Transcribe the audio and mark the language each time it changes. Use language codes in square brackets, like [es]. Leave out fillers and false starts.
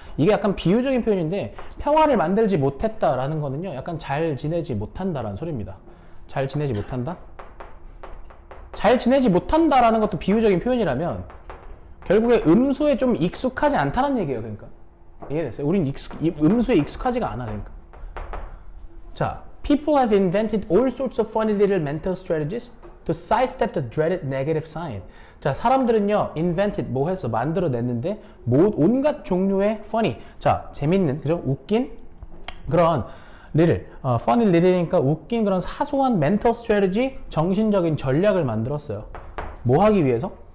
[ko] 이게 약간 비유적인 표현인데 평화를 만들지 못했다라는 거는요 약간 잘 지내지 못한다라는 소리입니다. 잘 지내지 못한다? 잘 지내지 못한다라는 것도 비유적인 표현이라면 결국에 음수에 좀 익숙하지 않다는 얘기예요. 그러니까 이해됐어요? 우린 음수에 익숙하지가 않아. 그러니까 자, [en] people have invented all sorts of funny little mental strategies to sidestep the dreaded negative sign. [ko] 자, 사람들은요, invented, 뭐 했어? 만들어냈는데, 온갖 종류의 funny. 자, 재밌는, 그죠? 웃긴 그런 little, [en] funny little [ko] 이니까 웃긴 그런 사소한 [en] mental strategy, [ko] 정신적인 전략을 만들었어요. 뭐 하기 위해서?